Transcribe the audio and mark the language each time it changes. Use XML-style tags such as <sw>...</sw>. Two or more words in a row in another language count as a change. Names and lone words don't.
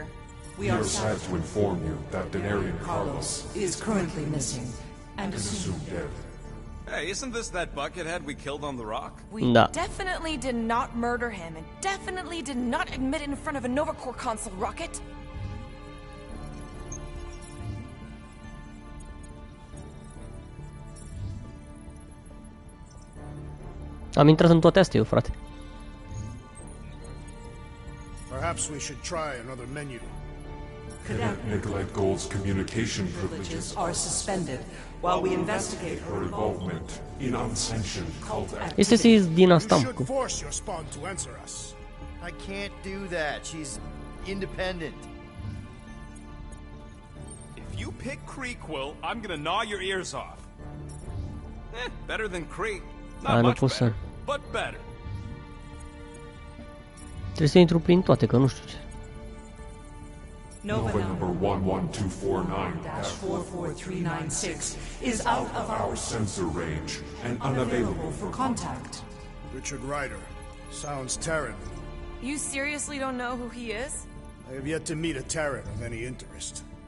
<en>We are sad to inform you that Denarian Carlos is currently missing and is assumed assumed dead. Hey, isn't this that buckethead we killed on the rock? We Da. definitely did not murder him and definitely did not admit it in front of a Nova Corps console rocket.</en> <ro>Am intrat în toate astea eu, frate.</ro> <en>Perhaps we should try another menu. Cadet Nicolette Gold's communication privileges are suspended while we investigate her involvement in unsanctioned cult</en> <ro>Este să ies din asta,</ro> <en>You mă. should force your spawn to answer us. I can't do that. She's independent. If you pick Creekwill, I'm gonna gnaw your ears off. Better than Creek. Ah, Not nu much</en> <ro>pot să...</ro> <en>better, but better.</en> <ro>Trebuie să intru prin toate, că nu știu ce.</ro> <en>Nova Nova number number 11249-44396 is out of our sensor range and unavailable for contact. Richard Ryder. Sounds Terran. You seriously don't know who he is? I have yet to meet a Terran of any interest.</en>